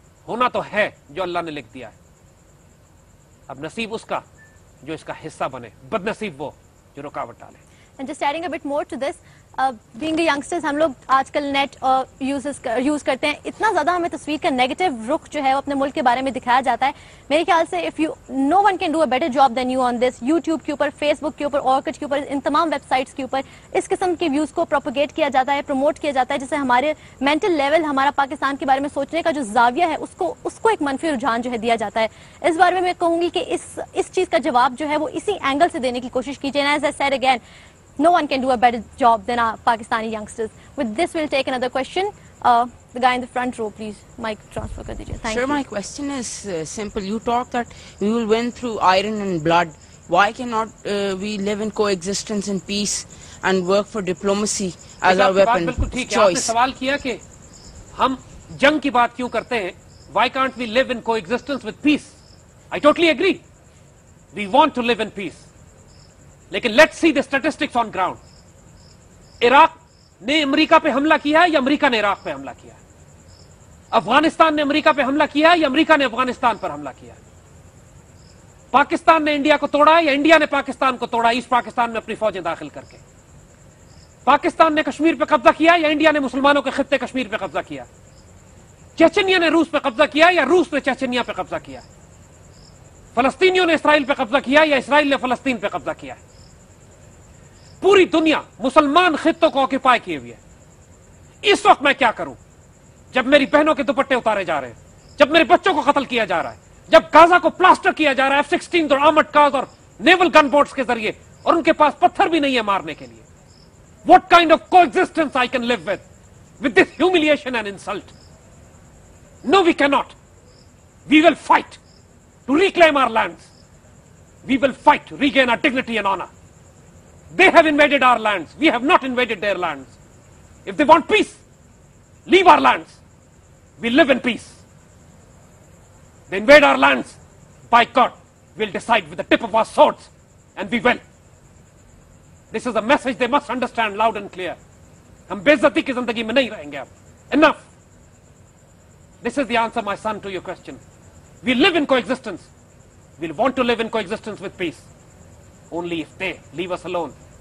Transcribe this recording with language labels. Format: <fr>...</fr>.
<ur>ہونا تو ہے جو اللہ نے لکھ دیا ہے, اب نصیب اس کا جو اس کا حصہ بنے, بد نصیب وہ جو رکاوٹ ڈالے.</ur> <en>And just adding a bit more to this, being a youngsters,</en> <ur>ہم لوگ آج کل نیٹ یوز کرتے ہیں, اتنا زیادہ ہمیں تصویر کا نیگیٹو رخ جو ہے وہ اپنے ملک کے بارے میں دکھایا جاتا ہے. میرے خیال سے</ur> <en>no one can do a better job than you on this.</en> <ur>YouTube کے اوپر, فیس بک کے اوپر, Orkut کے اوپر, ان تمام ویب سائٹس کے اوپر اس قسم کے ویوز کو پروپیگیٹ کیا جاتا ہے, پروموٹ کیا جاتا ہے, جس سے ہمارے مینٹل لیول, ہمارا پاکستان کے بارے میں سوچنے کا جو زاویہ ہے اس کو ایک منفی رجحان جو ہے دیا جاتا ہے. اس بارے میں کہوں گی کہ اس چیز کا جواب جو ہے وہ اسی اینگل سے دینے کی کوشش کیجیے.</ur> <en>And as I said again, no one can do a better job than our Pakistani youngsters. With this, we'll take another question. The guy in the front row, please. Mic transfer</en> <ur>kar dijiye.</ur> <en>Thank you. Sir, my question is simple. You talk that we will win through iron and blood. Why cannot we live in coexistence in peace and work for diplomacy as our weapon</en> <ur>بالکل ٹھیک ہے. آپ نے</ur> <en>choice?</en> <ur>سوال کیا کہ ہم جنگ کی بات کیوں کرتے ہیں.</ur> <en>Why can't we live in coexistence with peace? I totally agree. We want to live in peace.</en> <ur>لیکن</ur> <en>Let's see the statistics on ground.</en> <ur>Iraq نے امریکہ پہ حملہ کیا ہے یا امریکہ نے عراق پہ حملہ کیا ہے؟ افغانستان نے امریکہ پہ حملہ کیا ہے یا امریکہ نے افغانستان پر حملہ کیا ہے؟ پاکستان نے انڈیا کو توڑا ہے یا انڈیا نے پاکستان کو توڑا ایسٹ پاکستان میں اپنی فوجیں داخل کر کے؟ پاکستان نے کشمیر پہ قبضہ کیا یا انڈیا نے مسلمانوں کے خطے کشمیر پہ قبضہ کیا؟ چیچنیا نے روس پہ قبضہ کیا یا روس نے چیچنیا پہ قبضہ کیا؟ فلسطینیوں نے اسرائیل پہ قبضہ کیا یا اسرائیل نے فلسطین پہ قبضہ کیا ہے؟ پوری دنیا مسلمان خطوں کو آکوپائی کیے ہوئے ہے. اس وقت میں کیا کروں جب میری بہنوں کے دوپٹے اتارے جا رہے ہیں, جب میرے بچوں کو قتل کیا جا رہا ہے, جب غازہ کو پلاسٹر کیا جا رہا ہے F-16 اور آرمڈ کارز اور نیول گن بوٹس کے ذریعے, اور ان کے پاس پتھر بھی نہیں ہے مارنے کے لیے.</ur> <en>What kind of coexistence I can live with this humiliation and insult? No, we cannot. We will fight to reclaim our lands. We will fight to regain our dignity and honor. They have invaded our lands. We have not invaded their lands. If they want peace, leave our lands. We live in peace. They invade our lands. By God, we'll decide with the tip of our swords, and we will. This is a message they must understand loud and clear.</en> <ur>ہم بے عزتی کی زندگی میں نہیں رہیں گے اب.</ur> <en>Enough. This is the answer, my son, to your question. We live in coexistence. We'll want to live in coexistence with peace. Only if they leave us alone.</en>